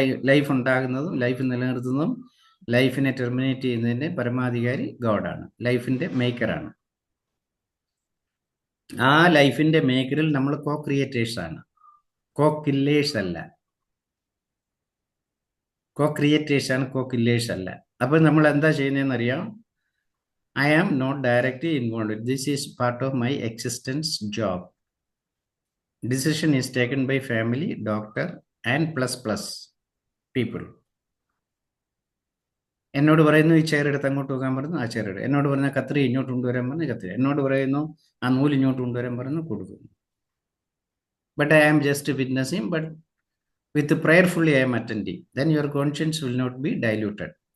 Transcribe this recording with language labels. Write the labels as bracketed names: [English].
[Malayalam] Life ഉണ്ടാകുന്നതും life നിലനിർത്തുന്നതും ലൈഫിനെ terminate ചെയ്യുന്നതിന്റെ പരമാധികാരി ഗോഡാണ്, ലൈഫിന്റെ മേക്കറാണ്. ആ ലൈഫിന്റെ മേക്കറിൽ നമ്മൾ കോ ക്രിയേറ്റേഴ്സ് ആണ്, കോ കില്ലേഴ്സ് അല്ല. കോ ക്രിയേറ്റേഴ്സ് ആണ്, കോ കില്ലേഴ്സ് അല്ല. അപ്പൊ നമ്മൾ എന്താ ചെയ്യുന്നതെന്ന് അറിയാം? [English] I am not directly involved. This is part of my existence job. Decision is taken by family, doctor and plus people. [Malayalam] എന്നോട് പറയുന്നു ഈ ചെയർ എടുത്ത് അങ്ങോട്ട് പോകാൻ പറഞ്ഞു, ആ ചെയർ എടുത്ത്. എന്നോട് പറയുന്ന കത്രി ഇങ്ങോട്ട് കൊണ്ടുവരാൻ പറഞ്ഞു, കത്രി. എന്നോട് പറയുന്നു ആ നൂല് ഇങ്ങോട്ട് കൊണ്ടുവരാൻ പറഞ്ഞു, കൊടുക്കുന്നു. [English] But I am just witnessing, but with prayerfully I am attending. Then your conscience will not be diluted.